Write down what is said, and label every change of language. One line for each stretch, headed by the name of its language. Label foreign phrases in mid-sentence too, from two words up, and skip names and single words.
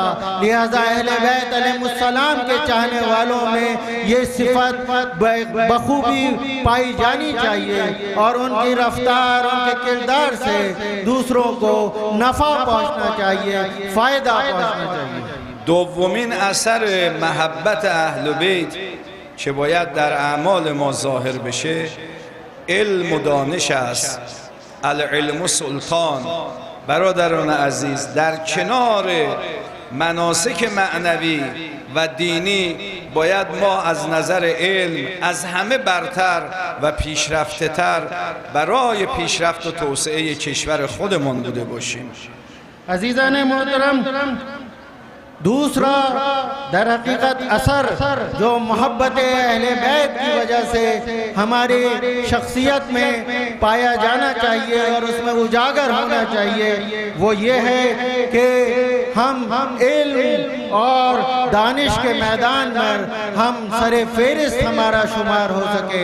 Hindi: लिहाजा अहले बैत अलैहिस्सलाम के चाहने वालों में ये सिफत बखूबी पाई जानी चाहिए और उनकी रफ्तार, उनके किरदार से दूसरों को नफ़ा पहुंचना चाहिए, फ़ायदा पहुंचना चाहिए।
Persian: دومین اثر محبت اهل بیت که باید در اعمال ما ظاهر بشه علم و دانش است.
Arabic: العلم سلطان.
Persian: برادران عزیز، در کنار مناسک معنوی و دینی باید ما از نظر علم از همه برتر و پیشرفته تر برای پیشرفت و توسعه کشور خودمان بوده باشیم. عزیزان محترم،
Hindi: दूसरा दर हकीकत असर जो मोहब्बत अहले बैत की वजह से हमारी शख्सियत में पाया जाना चाहिए और उसमें उजागर होना चाहिए, वो ये है कि हम इल्म और दानिश के मैदान में हम सरे फेरिस्त हमारा शुमार हो सके।